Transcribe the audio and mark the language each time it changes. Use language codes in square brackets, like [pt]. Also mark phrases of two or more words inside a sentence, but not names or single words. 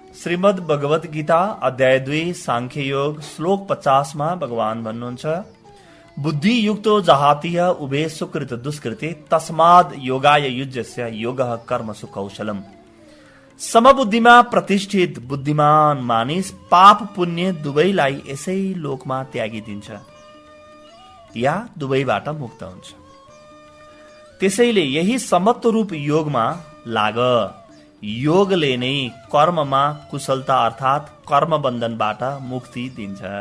[ne] श्रीमद् भगवत गीता अध्याय 2 सांख्य योग श्लोक 50 मा भगवान भन्नुहुन्छ, [sa] बुद्धि युक्तो जहातीय उभे सुकृत दुष्कृते तस्माद योगाय युज्यस्य योगः कर्मसु कौशलम। [ne] समबुद्धिमा प्रतिष्ठित बुद्धिमान मानिस पाप पुण्य दुवैलाई यसै लोकमा त्यागिदिन्छ या दुवैबाट मुक्त हुन्छ। त्यसैले यही समत्व रूप योगमा लाग। योगले नै कर्ममा कुशलता अर्थात कर्म बन्धनबाट मुक्ति दिन्छ।